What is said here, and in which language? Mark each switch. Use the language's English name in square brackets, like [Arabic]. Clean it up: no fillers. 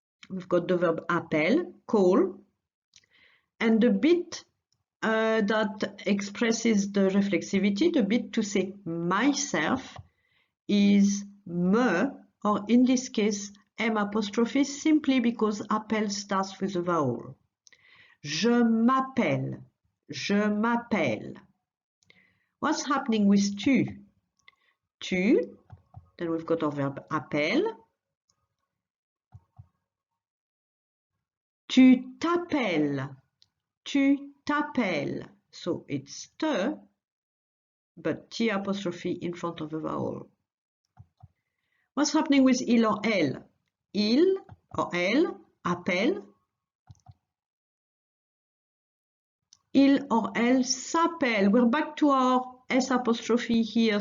[English] We've got the verb appelle, call, and the bit that expresses the reflexivity, the bit to say myself, is me, or in this case M apostrophe, simply because appelle starts with a vowel. [French] Je m'appelle, je m'appelle. [English] What's happening with tu? Tu, then we've got our verb appelle. [French] Tu t'appelles, tu t'appelles. [English] So it's te, but T apostrophe in front of the vowel. What's happening with il or elle? Il or [French] elle appelle. [English] Il or [French] elle s'appelle. [English] We're back to our S apostrophe here.